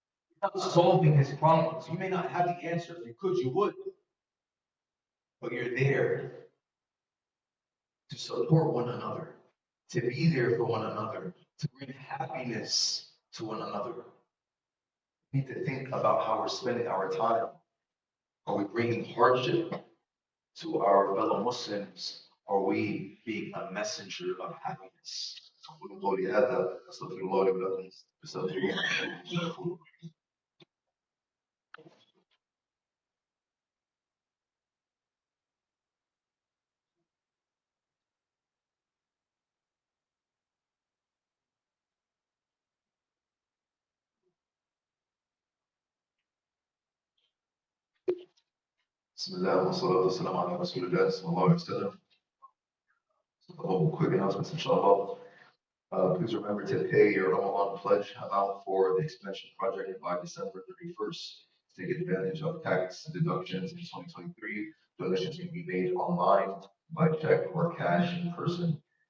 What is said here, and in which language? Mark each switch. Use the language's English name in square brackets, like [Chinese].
[English] You're not solving his problems. You may not have the answer. If you could, you would, but you're there to support one another, to be there for one another, to bring happiness to one another. We need to think about how we're spending our time. Are we bringing hardship to our fellow Muslims? Are we being a messenger of happiness? [Arabic] أقول قولي هذا أستغفر الله لي ولكم فاستغفروه. بسم الله والصلاة والسلام على رسول الله صلى الله عليه وسلم. [English] A couple quick announcements, inshallah. Please remember to pay your Ramadan pledge amount for the expansion project by December 31st. To take advantage of tax deductions in 2023, donations can be made online, by check, or cash in person.